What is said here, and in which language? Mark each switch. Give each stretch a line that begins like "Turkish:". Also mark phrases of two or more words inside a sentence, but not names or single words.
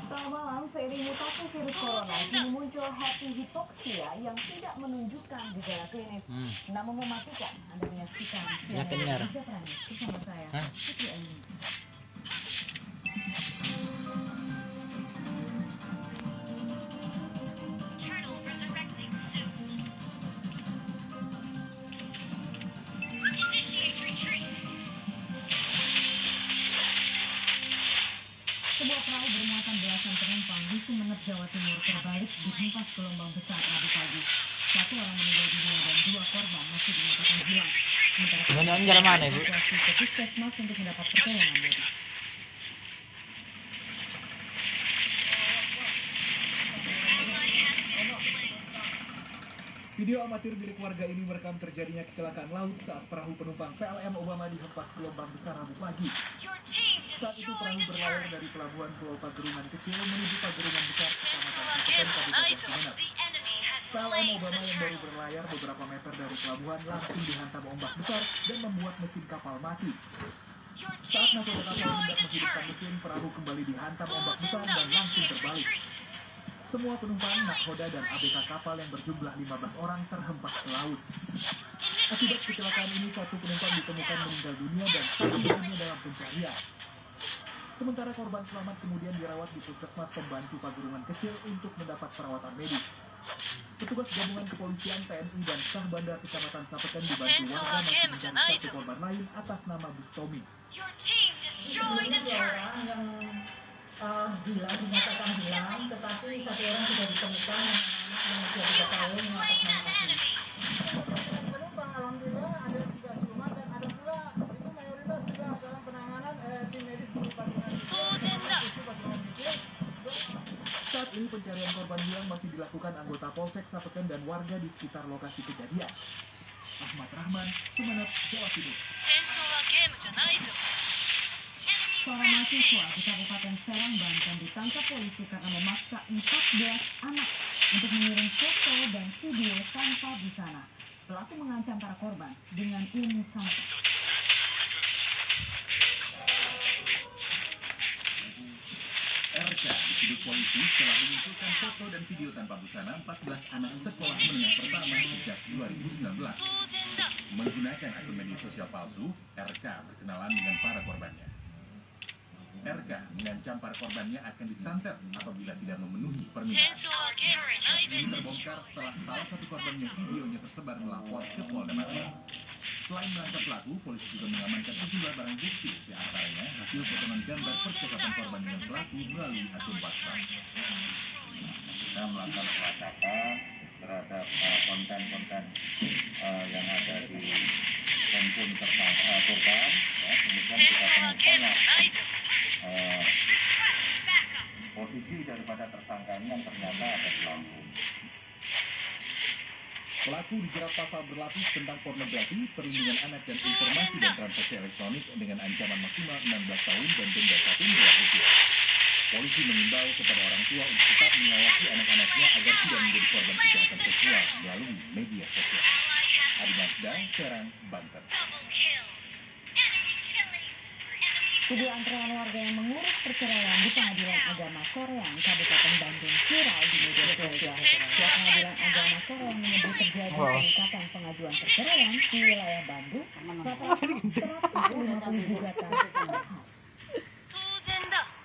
Indonesian: malam, seiring mutasi virus corona, kini muncul
English: happy hypoxia
Indonesian: yang tidak menunjukkan gejala klinis, namun mematikan. Anda menyaksikan Penyakit merah. Indonesia Prime News bersama saya, Hah? Putri Ayu.
English: Turtle resurrecting soon. Initiate retreat.
Indonesian: Sebuah perahu bermuatan belasan penumpang di Sumeneb, Jawa Timur terbalik dihempas gelombang besar Rabu pagi. Satu orang meninggal dunia dan 2 korban masih dinyatakan hilang. Sementara Gimana anjar mana, Bu? situasi ke puskesmas untuk mendapat pertolongan medis. Video amatir milik warga ini merekam terjadinya kecelakaan laut saat perahu penumpang PLM Obama dihempas gelombang besar Rabu pagi.
English: Your team
Indonesian: Saat itu
English: destroyed
Indonesian: perahu
English: a
Indonesian: berlayar
English: turret.
Indonesian: dari pelabuhan Pulau Pagerungan Kecil menuju Pagerungan Besar, Kecamatan Cipeten, Kabupaten Sumeneb.
English: The enemy has
Indonesian: PLM
English: slain
Indonesian: Obama
English: the
Indonesian: yang baru
English: turtle.
Indonesian: berlayar beberapa meter dari pelabuhan langsung dihantam ombak besar dan membuat mesin kapal mati.
English: Your
Indonesian: Saat
English: team
Indonesian: nahkoda kapal
English: destroyed
Indonesian: hendak
English: a
Indonesian: menghidupkan
English: turret.
Indonesian: mesin, perahu kembali dihantam ombak besar Buzenda, dan langsung
English: initiate
Indonesian: terbalik.
English: retreat.
Indonesian: Semua penumpang, nahkoda, dan ABK kapal yang berjumlah 15 orang terhempas ke laut. Akibat
English: Initiate
Indonesian: kecelakaan
English: retreat.
Indonesian: ini, 1 penumpang ditemukan meninggal dunia dan 1 lainnya dalam pencarian. Sementara korban selamat kemudian dirawat di puskesmas pembantu Pagerungan Kecil untuk mendapat perawatan medis. Petugas gabungan kepolisian, TNI, dan Sah Bandar Kecamatan Sapeken dibantu warga masih mencari 1 korban lain atas nama Bustomi.
English: Your team destroyed a turret.
Indonesian: Hilang, dinyatakan hilang, tetapi 1 orang sudah ditemukan, anak-anak yang
English: You
Indonesian: 23
English: have
Indonesian: tahun
English: slain an enemy.
Indonesian: Penumpang alhamdulillah ada 3 selamat dan ada pula itu mayoritas sudah dalam penanganan tim medis di Pagerungan Buzenda. Kecil. Saat ini pencarian korban hilang masih dilakukan anggota Polsek Sapeken dan warga di sekitar lokasi kejadian. Ahmad Rahman, Sumeneb, Jawa Timur.
Japanese: 戦争はゲームじゃないぞ。
Indonesian: Seorang mahasiswa di Kabupaten Serang, Banten ditangkap polisi karena memaksa 14 anak untuk mengirim foto dan video tanpa busana. Pelaku mengancam para korban dengan ilmu santet. RK disidik polisi setelah mengumpulkan foto dan video tanpa busana 14 anak sekolah menengah pertama sejak 2019.
Japanese: 当然だ。
Indonesian: Menggunakan akun media sosial palsu, RK berkenalan dengan para korbannya. RK mengancam para korbannya akan disantet apabila tidak memenuhi
Japanese: 戦
Indonesian: permintaan.
Japanese: 争はゲームじゃないぞ。
Indonesian: Ini terbongkar setelah salah satu korban yang videonya tersebar melapor ke Polda Banten. Selain menangkap pelaku, polisi juga mengamankan sejumlah barang bukti, di antaranya hasil potongan gambar percakapan korban dengan pelaku melalui akun WhatsApp. Kita melakukan pelacakan terhadap konten-konten yang ada di handphone tersangka korban, ya, kemudian
Japanese: 戦
Indonesian: kita
Japanese: 争はゲーム
Indonesian: temukan
Japanese: じゃないぞ。
Indonesian: posisi daripada tersangka ini yang ternyata ada di Lampung. Pelaku dijerat pasal berlapis tentang pornografi, perlindungan anak dan informasi dan transaksi elektronik dengan ancaman maksimal 16 tahun dan denda 1 miliar rupiah. Polisi mengimbau kepada orang tua untuk tetap mengawasi anak-anaknya agar tidak menjadi korban kejahatan seksual melalui media sosial. Adi Mazda, Serang, Banten.
English: Double kill. Enemy killings. Enemy
Indonesian: Video antrean warga yang mengurus perceraian di Pengadilan Agama Soreang, Kabupaten Bandung viral di media sosial. Pihak Pengadilan Agama Soreang menyebut terjadi peningkatan pengajuan perceraian di wilayah Bandung. Rata-rata 150 gugatan.
Japanese: 当然だ。